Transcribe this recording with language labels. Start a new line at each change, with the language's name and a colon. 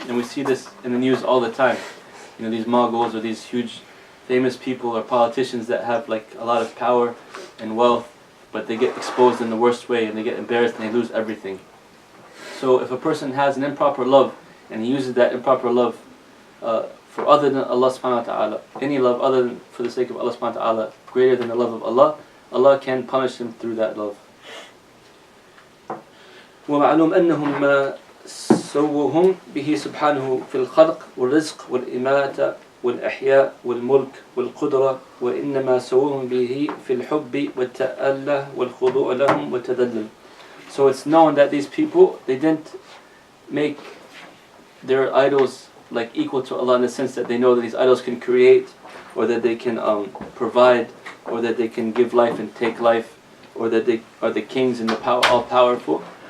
English: And we see this in the news all the time. These Mongols or these huge famous people or politicians that have like a lot of power and wealth, but they get exposed in the worst way and they get embarrassed and they lose everything. So if a person has an improper love and he uses that improper love for other than Allah subhanahu wa ta'ala, any love other than for the sake of Allah subhanahu wa ta'ala, greater than the love of Allah, Allah can punish him through that love.
Arabic: ومعلوم أنهم ما سووهم به سبحانه في الخلق والرزق والإماتة والإحياء والملك والقدرة، وإنما سووهم به في الحب والتأله والخضوع لهم والتذلل.
English: So it's known that these people, they didn't make their idols like equal to Allah in the sense that they know that these idols can create, or that they can provide, or that they can give life and take life, or that they are the kings and the all-powerful.